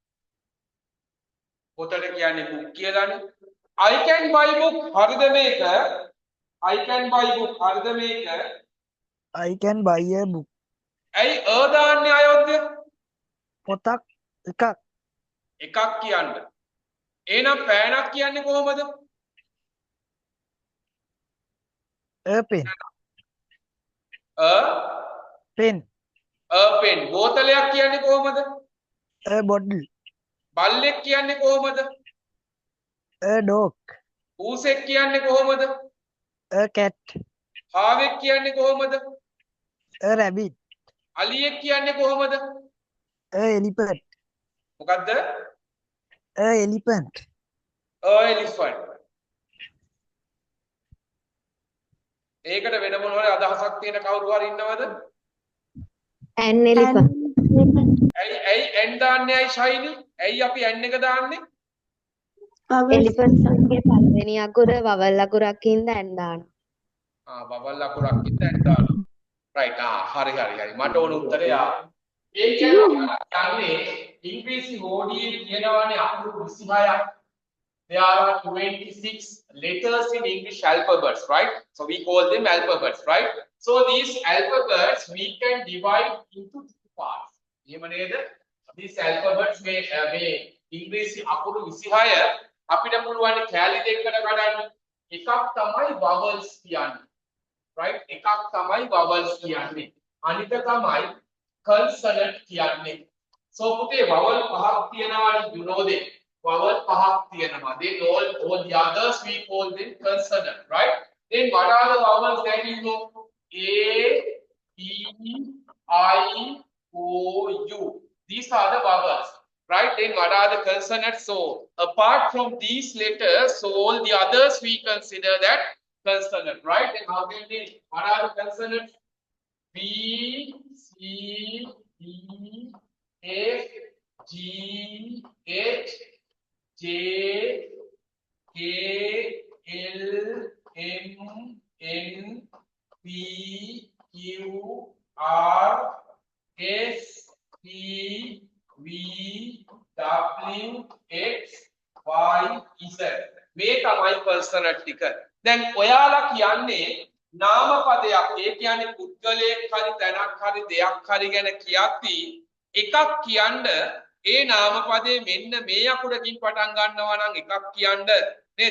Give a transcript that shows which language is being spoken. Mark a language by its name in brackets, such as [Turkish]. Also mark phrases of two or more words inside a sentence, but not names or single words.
[Sinhala] පොතට කියන්නේ book කියලානේ. [English] I can buy book [Sinhala] හරිද මේක? [English] I can buy book [Sinhala] හරිද මේක? [English] I can buy a book. [Sinhala] ඇයි දාන්නේ අයොද්ද? පොතක් එකක් කියන්න. එහෙනම් පෑනක් කියන්නේ කොහොමද? [English] a pen. pen. [Sinhala] pen. බෝතලයක් කියන්නේ කොහොමද? [English] a bottle. [Sinhala] බල්ලෙක් කියන්නේ කොහොමද? [English] a dog. [Sinhala] ඌසෙක් කියන්නේ කොහොමද? [English] a cat. [Sinhala] හාවෙක් කියන්නේ කොහොමද? [English] a rabbit. [Sinhala] අලියෙක් කියන්නේ කොහොමද? [English] a elephant. [Sinhala] මොකද්ද? [English] a elephant. elephant. [Sinhala] ඒකට වෙන මොනවාරි අදහසක් තියෙන කවුරු හරි ඉන්නවද? [English] an elephant. [Sinhala] ඇයි n දාන්නේ ඇයි ශෛලි? ඇයි අපි n එක දාන්නේ? elephant සංගේ පළවෙනි අකුර වවල් අකුරක් හින්දා n දානවා. වවල් අකුරක් හින්දා n දානවා. right හරි. මට ඕන උත්තරය ඒ කියන්නේ ඉංග්‍රීසි හෝඩියේ කියනවානේ අකුරු 26ක්. [English] There are 26 letters in English alphabets, right? So we call them alphabets, right? So these alphabets we can divide into two parts. [Sinhala] එහෙම නේද? [English] These alphabets [Sinhala] මේ ඉංග්‍රීසි අකුරු 26 අපිට පුළුවන් කැලි දෙකකට කඩන්න. එකක් තමයි vowels කියන්නේ. right? එකක් තමයි vowels කියන්නේ. අනික තමයි consonant කියන්නේ. [English] So [Sinhala] පුතේ vowel පහක් තියෙනවානේ [English] you know them. [Sinhala] vowel පහක් තියෙනවා. [English] Then all the others we call them consonant, right? Then what are the vowels that you know? A, E, I, O, U. These are the vowels, right? Then what are the consonants? So apart from these letters, so all the others we consider that consonant, right? Then how can we? What are the consonants? B, C, D, F, G, H, J, K, L, M, N, P, Q, R, S, T, V, W, X, Y, Z. [Sinhala] මේ තමයි consonant ටික. දැන් ඔයාලා කියන්නේ නාම පදයක්. ඒ කියන්නේ පුද්ගලයෙක් හරි තැනක් හරි දෙයක් හරි ගැන කියද්දී එකක් කියන්න ඒ නාම පදේ මෙන්න මේ අකුරකින් පටන් ගන්නවා නම් එකක් කියන්න නේද?